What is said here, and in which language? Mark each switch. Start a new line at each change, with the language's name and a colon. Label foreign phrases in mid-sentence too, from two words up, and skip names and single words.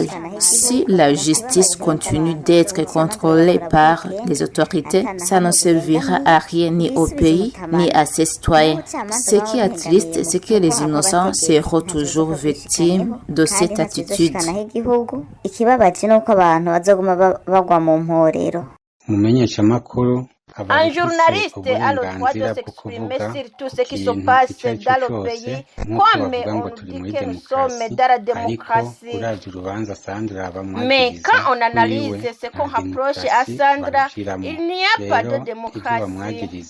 French: Si la justice continue d'être contrôlée par les autorités, ça ne servira à rien ni au pays, ni à ses citoyens. Ce qui est triste, c'est que les innocents seront toujours victimes de cette attitude.
Rundi: Ikibabaje nuko abantu bazoguma bagwa mu mporero.
French: Umumenyeshamakuru Un journaliste a le droit de s'exprimer sur tout ce qui se passe dans le pays, comme on dit que nous sommes dans la démocratie. Mais quand on analyse ce qu'on rapproche à Sandra, il n'y a pas de démocratie.